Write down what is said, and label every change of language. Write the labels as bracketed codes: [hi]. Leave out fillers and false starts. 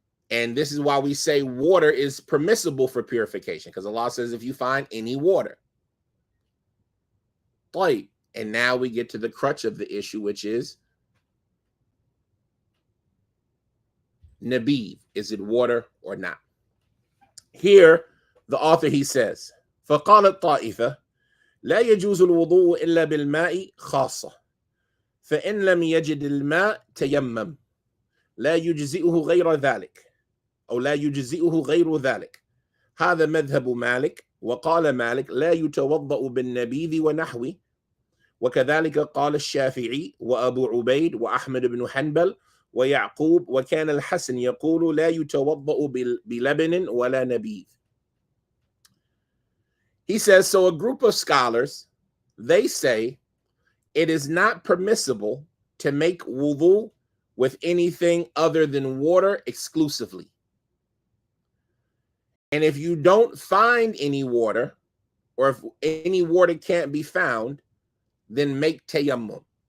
[en] And this is why we say water is permissible for purification, because Allah says if you find any water. And now we get to the crutch of the issue, which is Nabeeth. Is it water or not? Here, the author, he says, [ar] فَقَالَتْ طَائِفَةٌ لَا يَجُوزُ الْوُضُوءُ إِلَّا بِالْمَاءِ خَاصَّةً فَإِنْ لَمْ يَجِدِ الْمَاء تَيَمَّمْ لا يجزئه غير ذلك أو لا يجزئه غير ذلك. هذا مذهب مالك. وقال مالك لا يتوضأ بالنبيذ ونحوه. وكذلك قال الشافعي وأبو عبيد وأحمد بن حنبل ويعقوب. وكان الحسن يقول لا يتوضأ بلبن ولا نبيذ. [en] He says, so a group of scholars, they say it is not permissible to make wudu with anything other than water exclusively. And if you don't find any water, or if any water can't be found, then make tayammum.